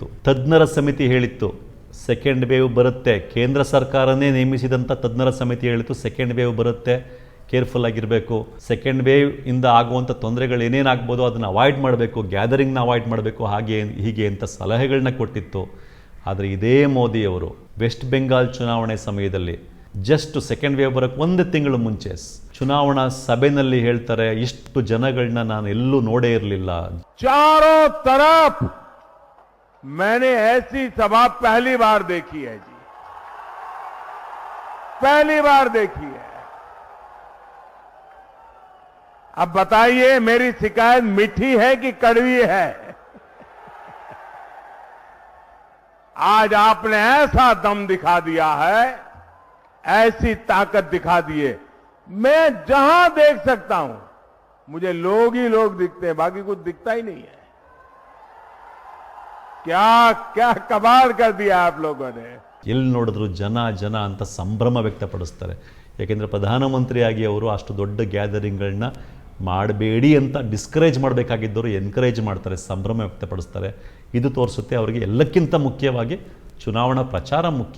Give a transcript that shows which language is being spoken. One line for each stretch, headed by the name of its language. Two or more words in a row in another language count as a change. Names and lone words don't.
Kannada: ತಜ್ಞರ ಸಮಿತಿ ಹೇಳಿತ್ತು ಸೆಕೆಂಡ್ ವೇವ್ ಬರುತ್ತೆ, ಕೇಂದ್ರ ಸರ್ಕಾರನೇ ನೇಮಿಸಿದಂಥ ತಜ್ಞರ ಸಮಿತಿ ಹೇಳಿತು ಸೆಕೆಂಡ್ ವೇವ್ ಬರುತ್ತೆ, ಕೇರ್ಫುಲ್ ಆಗಿರಬೇಕು, ಸೆಕೆಂಡ್ ವೇವ್ ಇಂದ ಆಗುವಂಥ ತೊಂದರೆಗಳು ಏನೇನಾಗ್ಬೋದು ಅದನ್ನು ಅವಾಯ್ಡ್ ಮಾಡಬೇಕು, ಗ್ಯಾದರಿಂಗ್ನ ಅವಾಯ್ಡ್ ಮಾಡಬೇಕು, ಹಾಗೆ ಹೀಗೆ ಅಂತ ಸಲಹೆಗಳನ್ನ ಕೊಟ್ಟಿತ್ತು. ಆದರೆ ಇದೇ ಮೋದಿಯವರು ವೆಸ್ಟ್ ಬೆಂಗಾಲ್ ಚುನಾವಣೆ ಸಮಯದಲ್ಲಿ ಜಸ್ಟ್ ಸೆಕೆಂಡ್ ವೇವ್ ಬರೋಕ್ಕೆ 1 ತಿಂಗಳು ಮುಂಚೆ ಚುನಾವಣಾ ಸಭೆಯಲ್ಲಿ ಹೇಳ್ತಾರೆ, ಇಷ್ಟು ಜನಗಳನ್ನ ನಾನು ಎಲ್ಲೂ ನೋಡೇ ಇರಲಿಲ್ಲ.
Hindi: चारों तरफ़ मैंने ऐसी सभा पहली बार देखी है जी, पहली बार देखी है। अब बताइए मेरी शिकायत मीठी है कि कड़वी है? आज आपने ऐसा दम दिखा दिया है, ऐसी ताकत दिखा दिए। मैं जहां देख सकता हूं मुझे लोग ही लोग दिखते हैं, बाकी कुछ दिखता ही नहीं है। क्या क्या कमाल कर दिया आप लोगों ने।
Kannada: ಎಲ್ಲಿ ನೋಡಿದ್ರು ಜನ ಜನ ಅಂತ ಸಂಭ್ರಮ ವ್ಯಕ್ತಪಡಿಸ್ತಾರೆ. ಯಾಕೆಂದರೆ ಪ್ರಧಾನಮಂತ್ರಿಯಾಗಿ ಅವರು ಅಷ್ಟು ದೊಡ್ಡ ಗ್ಯಾದರಿಂಗ್ಗಳನ್ನ ಮಾಡಬೇಡಿ ಅಂತ ಡಿಸ್ಕರೇಜ್ ಮಾಡಬೇಕಾಗಿದ್ದವರು ಎನ್ಕರೇಜ್ ಮಾಡ್ತಾರೆ, ಸಂಭ್ರಮ ವ್ಯಕ್ತಪಡಿಸ್ತಾರೆ. ಇದು ತೋರಿಸುತ್ತೆ ಅವರಿಗೆ ಎಲ್ಲಕ್ಕಿಂತ ಮುಖ್ಯವಾಗಿ ಚುನಾವಣಾ ಪ್ರಚಾರ ಮುಖ್ಯ.